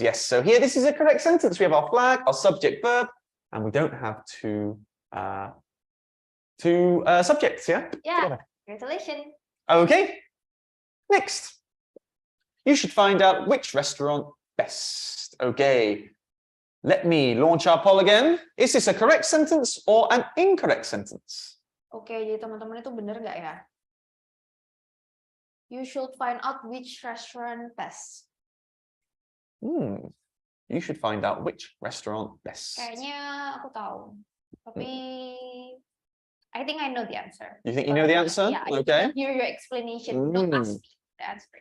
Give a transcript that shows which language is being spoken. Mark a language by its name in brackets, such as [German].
[English] Yes, so here, this is a correct sentence. We have our flag, our subject, verb, and we don't have two subjects, yeah? Yeah, Together. congratulations. Okay, next. You should find out which restaurant best. Okay, let me launch our poll again. Is this a correct sentence or an incorrect sentence? [Indonesian] Oke, jadi teman-teman itu benar nggak ya? [English] You should find out which restaurant best. You should find out which restaurant best. [Indonesian] Kayaknya aku tahu, tapi [English] I think I know the answer. You think you know the answer? Yeah, I okay. hear your explanation. Don't ask me the answer.